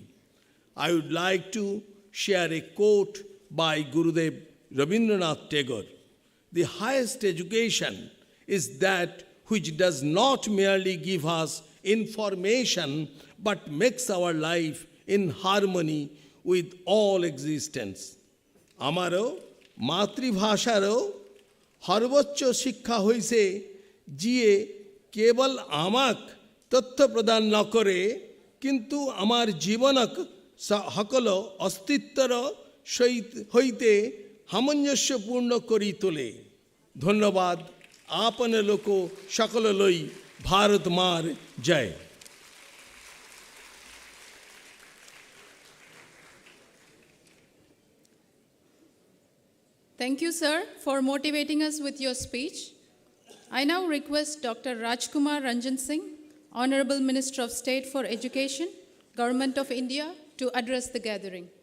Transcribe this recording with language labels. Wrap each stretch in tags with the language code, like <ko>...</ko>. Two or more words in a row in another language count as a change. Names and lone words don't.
<en>I would like to share a quote by Gurudev Rabindranath Tagore. The highest education is that which does not merely give us information but makes our life in harmony with all existence.</en> <as>আমারও মাতৃভাষারও সর্বোচ্চ শিক্ষা হইছে যিয়ে কেবল আমাক তথ্য প্রদান নকরে কিন্তু আমার জীবনক সকল অস্তিত্বর হইতে সামঞ্জস্যপূর্ণ করি তোলে। ধন্যবাদ। আপন লোক সকল লই ভারত মার জয়।</as> <en>Thank you, sir, for motivating us with your speech. I now request Dr. Rajkumar Ranjan Singh, Honorable Minister of State for Education, Government of India, to address the gathering.</en>